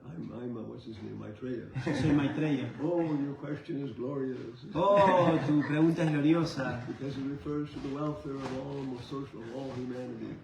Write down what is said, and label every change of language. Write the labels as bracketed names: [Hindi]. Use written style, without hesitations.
[English] I'm what's his name, Maitreya. [Spanish] Yo soy Maitreya. [English] Oh, your question is glorious. [Spanish] Oh, tu pregunta es gloriosa. [English] Because it refers to the welfare of all humanity.